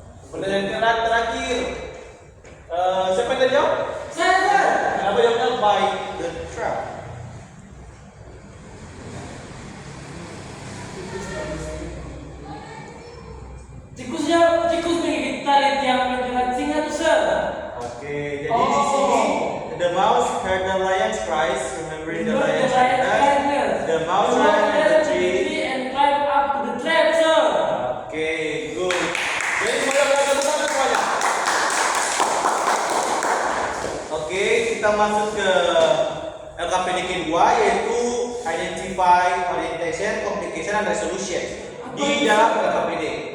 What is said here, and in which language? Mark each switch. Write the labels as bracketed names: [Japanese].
[Indonesian] Pertanyaan terakhir, siapa yang tadi jawab? Saya sir. Kenapa jawabnya [English] by the trap? [Indonesian] Tikus menggigit tali tiang penjerat singa tuh sir. [English] Oke, [Indonesian] jadi di sini [English] the mouse heard the lion's cries, remembering the lion's cries. The mouse ran at the tree. And climb up to the trap sir. Oke, good. [Indonesian] Jadi semuanya berada di sana semuanya. Oke, kita masuk ke LKPDK 2 yaitu Identify, Orientation, Communication, and Resolution di dalam LKPD.